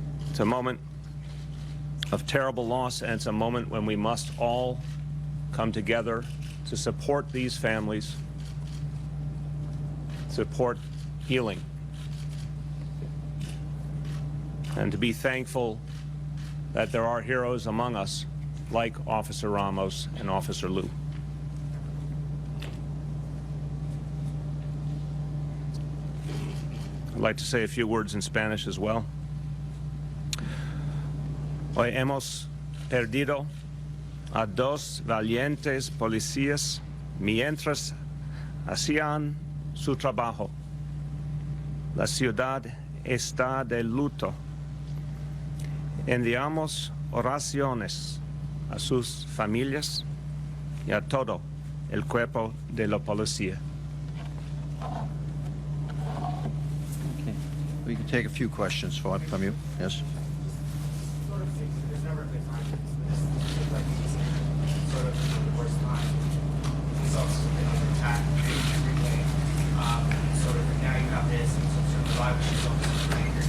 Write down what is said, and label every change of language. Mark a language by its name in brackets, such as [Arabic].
[English] It's a moment of terrible loss, and it's a moment when we must all come together to support these families, support healing, and to be thankful that there are heroes among us like Officer Ramos and Officer Liu. I'd like to say a few words in Spanish as well. [Spanish] Hoy hemos perdido a dos valientes policías mientras hacían su trabajo. La ciudad está de luto. Enviamos oraciones a sus familias y a todo el cuerpo de la policía. [English] Okay. We can take a few questions from you. Yes. There's never a good time. This is like sort of the worst time. These officers have been under attack every day. Sort of now you have this and some sort of rival officers are angry.